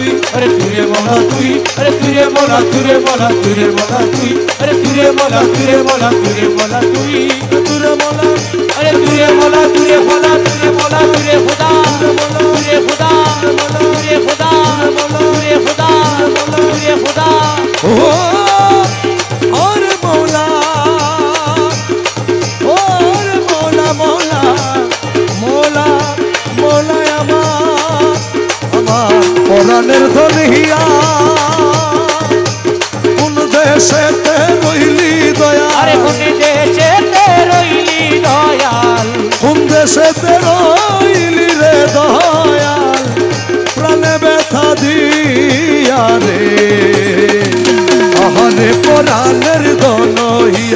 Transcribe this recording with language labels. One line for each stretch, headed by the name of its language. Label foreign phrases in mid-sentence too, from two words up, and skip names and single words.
Bangla: আরে তুই রে মোলা তুই আরে তুই রে মোলা তুই রে মোলা তুই রে মোলা তুই আরে তুই রে মোলা তুই রে মোলা তুই রে মোলা তুই তুই মৌলা আরে তুই রে মোলা তুই রে মোলা তুই রে মোলা তুই রে খুদা তুই রে খুদা তুই রে খুদা তুই রে খুদা তুই রে খুদা ও
Hindi: और मौला मौला मौला मौला
Bangla: আমার পরাণের ধনিয়া কোন দেশেতে রইলি দয়া আরে কোন দেশেতে রইলি দয়াল কোন দেশেতে রইলি রে দয়াল প্রাণে ব্যথা দিয়া রে আহারে পরাণের ধনিয়া